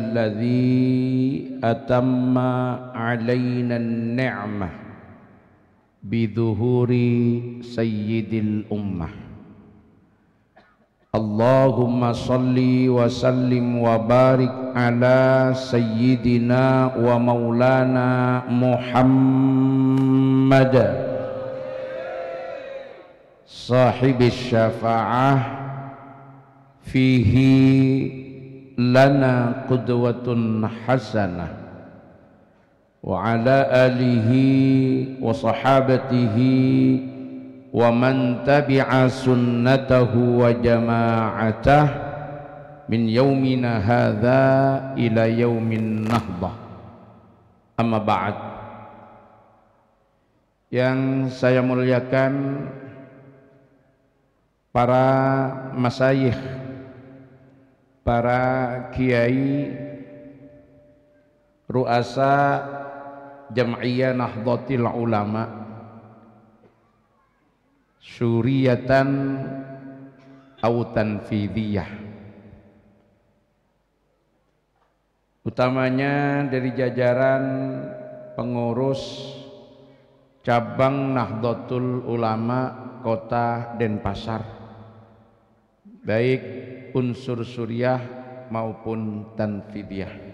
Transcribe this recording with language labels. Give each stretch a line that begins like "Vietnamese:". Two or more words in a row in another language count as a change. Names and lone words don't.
Arabic: الذي أتم علينا النعمة بظهور سيد الأمة. اللهم صل وسلم وبارك على سيدنا ومولانا محمد صاحب الشفاعة فيه لنا قدوة حسنة وعلى آله وصحابته ومن تبع سنته وجماعته من يومنا هذا إلى يوم النهضة. أما بعد.
Indonesian: Yang saya muliakan para masyayikh, para kiai,
Arabic: رؤساء جمعية نهضة العلماء، شورية أو تنفيذية,
Indonesian: utamanya dari jajaran pengurus cabang Nahdlatul Ulama Kota Denpasar, baik unsur suriah maupun tanfidiyah.